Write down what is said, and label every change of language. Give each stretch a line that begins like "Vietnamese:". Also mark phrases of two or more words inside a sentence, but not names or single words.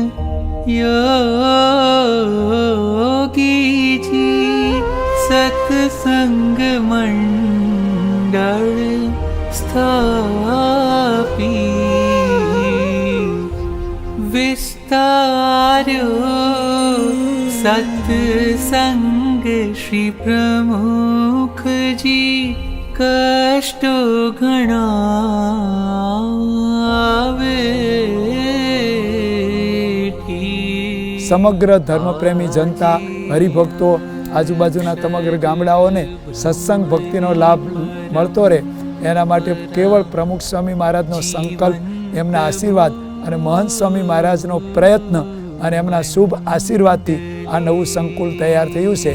Gujarati: યોગીજી સત્સંગ મંડળ સ્થાપી વિસ્તાર્યો સત્સંગ શ્રી પ્રમુખજી કષ્ટો ઘણાવે. સમગ્ર ધર્મપ્રેમી જનતા, હરિભક્તો, આજુબાજુના સમગ્ર ગામડાઓને સત્સંગ ભક્તિનો લાભ મળતો રહે એના માટે કેવળ પ્રમુખ સ્વામી મહારાજનો સંકલ્પ, એમના આશીર્વાદ અને મહંત સ્વામી મહારાજનો પ્રયત્ન અને એમના શુભ આશીર્વાદથી આ નવું સંકુલ તૈયાર થયું છે.